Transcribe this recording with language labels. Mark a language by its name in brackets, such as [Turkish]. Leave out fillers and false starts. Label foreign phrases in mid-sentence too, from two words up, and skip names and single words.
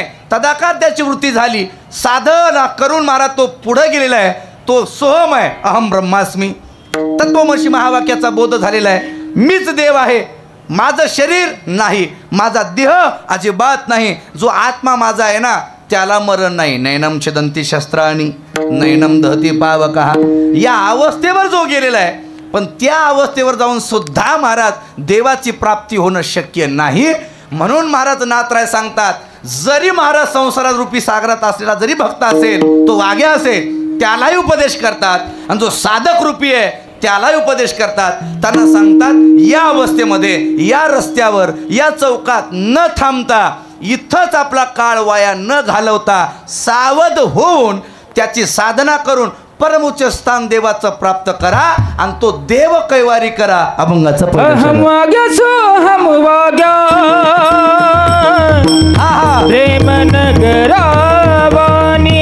[Marathi] तदाकार त्याची वृत्ती झाली. साधना करून महाराज तो पुढे गेलेला आहे. तो सोहम आहे, [Sanskrit] अहम ब्रह्मास्मी. [Marathi] तत्वमसी महावाक्याचा बोध झालेला आहे. मीच देव आहे, माझं शरीर नाही, माझा देह अजिबात नाही. जो आत्मा माझा आहे ना, त्याला मरण नाही. [Sanskrit] नैनम छदंती शस्त्राणी नैनम दहती पावकः. [Marathi] या अवस्थेवर जो गेलेला आहे, पण त्या अवस्थेवर जाऊन सुद्धा महाराज देवाची प्राप्ती होणं शक्य नाही. म्हणून महाराज नाथराय सांगतात, जरी महाराज संसारात रूपी सागरात असलेला जरी भक्त असेल, तो वाग्या असेल, त्यालाही उपदेश करतात. आणि जो साधक रूपी आहे त्यालाही उपदेश करतात. त्यांना सांगतात या अवस्थेमध्ये, या रस्त्यावर, या चौकात न थांबता, इथंच आपला काळ वाया न घालवता सावध होऊन त्याची साधना करून परमोच्च स्थान देवाचं प्राप्त करा आणि तो देव कैवारी करा. अभंगाचं हम वाग्या सोहम वाग्या प्रेम नगरावानी.